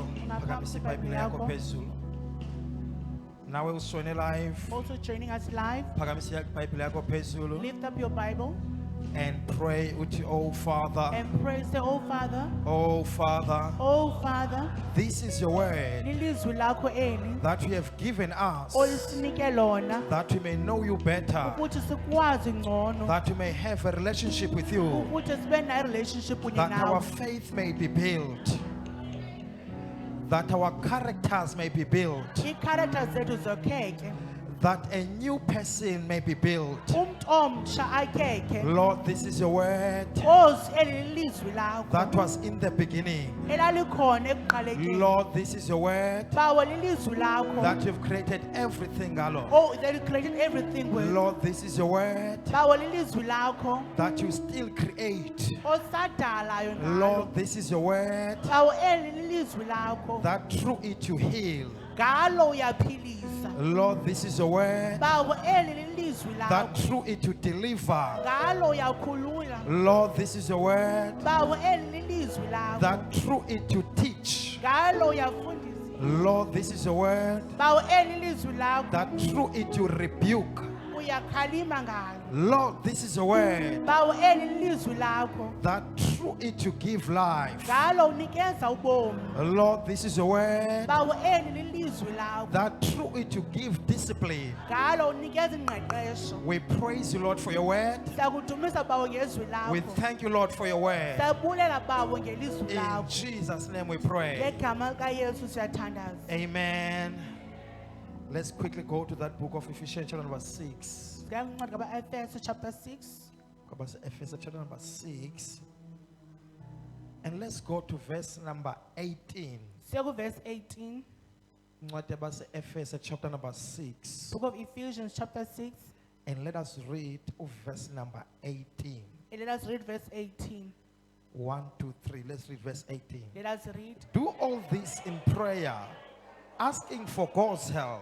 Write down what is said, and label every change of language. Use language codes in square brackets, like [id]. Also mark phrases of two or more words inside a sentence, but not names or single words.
[xh] Phakamisa iBhayibheli yakho phezulu. Nawe usone live. [en] Also joining us live. [xh] Phakamisa iBhayibheli yakho phezulu. [en] Lift up your Bible And pray uthi, oh Father, and praise the Oh Father. oh Father, Oh Father, this is your word [xh] lilizwi lakho eli [en] that you have given us, [xh] olisinike lona [en] that we may know you better, [xh] ukuthi sikwazi ngcono, [en] that we may have a relationship with you, [xh] ukuthi sibe na relationship kunye [en] that our [xh] nawe, [en] faith may be built, that our characters may be built, [xh] ii-characters zethu zokheke, [en] that a new person may be built. [xh] umntu omtsha akheke. [en] Lord, this is your word [xh] Nkosi, eli lilizwi lakho [en] that was in the beginning. [xh] elalikhona ekuqalekeni. [en] Lord, this is your word [xh] Bawo lilizwi lakho. [en] that you've created everything, Lord. Oh, that you created everything with. Lord, this is your word [xh] Bawo lilizwi lakho [en] that you still create. [xh] osadalayo ngalo. [en] Lord, this is your word [xh] Bawo eli lilizwi lakho. [en] that through it you heal. [xh] Ngalo uyaphilisa. [en] Lord, this is your word [xh] Bawo eli lilizwi [en] that [xh] lakho. [en] through it you deliver. [xh] Ngalo uyakhulula. [en] Lord, this is your word [xh] Bawo eli lilizwi lakho. [en] that through it you teach. [xh] Ngalo uyafundisa. [en] Lord, this is a word [xh] bawo eli lizwi lakho [en] that through it you rebuke. [xh] uyakhalima ngalo [en] Lord, this is a word [xh] bawo eli lizwi lakho [en] that through it you give life. [xh] ngalo unikeza ubomi [en] Lord, this is a word [xh] bawo eli lizwi lakho [en] that through it you give discipline. [xh] ngalo unikeza ingqeqesho [en] We praise you, Lord, for your word. [xh] siyakudumisa bawo ngezwi [en] We [xh] lakho [en] thank you, Lord, for your word. [xh] siyabulela bawo ngelizwi [en] In [xh] lakho [en] Jesus' name we pray. [xh] ngegama kayesu siyathandaza [en] Amen. Let's quickly go to that book of Ephesians, chapter number 6. [xh] siyakuncwadi kaba-efeso chapter 6 [en] Ephesians, chapter number 6. And let's go to verse number 18. [xh] siye kuverse 18 [en] Ephesians, chapter number 6. book of Ephesians chapter 6 And let us read verse number 18. and let us read verse 18 1, 2, 3. Let's read verse 18. let us read Do all this in prayer, asking for God's help.